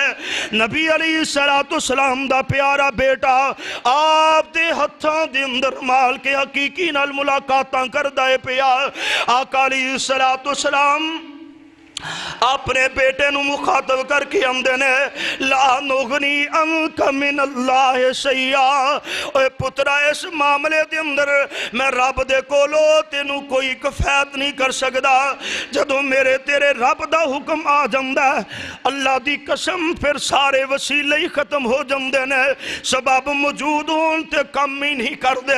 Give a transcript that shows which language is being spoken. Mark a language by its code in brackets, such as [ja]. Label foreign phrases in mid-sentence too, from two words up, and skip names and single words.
[pa] نبی [ar] عليه السلام [pa] دا پیارا بیٹا آپ دے ہتھاں دے اندر مال کے حقیقی نال ملاقاتاں کردا ہے پیا. آقا [ar] عليه السلام [pa] اپنے بیٹے نوں مخاطب کرکے آندے نے, [ar] لا أغني عنك من الله شيئا, [pa] اوئے پترا اس معاملے دے اندر میں رب دے کولوں تینوں کوئی کفایت نہیں کر سکدا. جدوں میرے تیرے رب دا حکم آ جاندا اللہ دی قسم پھر سارے وسیلے ہی ختم ہو جاندے نے، سبب موجود ہون تے کم ہی نہیں کردے.